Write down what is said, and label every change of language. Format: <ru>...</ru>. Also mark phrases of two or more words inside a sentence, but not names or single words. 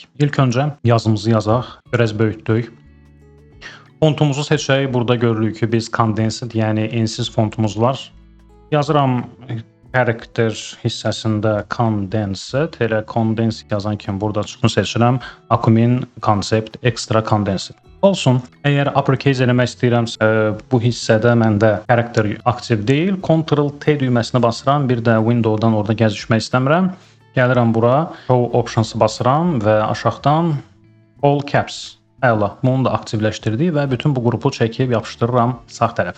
<az>İlk öncə yazımızı yazaq, biraz böyütdük. Fontumuzu seçək. Burada görürük ki, biz condensed, yəni ensiz fontumuz var. Yazıram character hissəsində condensed, elə condense yazan kimi burada çıxın seçirəm. Acumin concept extra condensed. Olsun. Əgər uppercase eləmək istəyirəmsə, bu hissədə məndə character aktiv deyil. Ctrl-T düyməsini basıram. Bir də Windows-dan orada gəzişmək istəmirəm. Gəlirəm bura, Show Options-ı basıram və aşağıdan All Caps. Əla, bunu da aktivləşdirdik və bütün bu qrupu çəkib yapışdırıram sağ tərəfə.</az>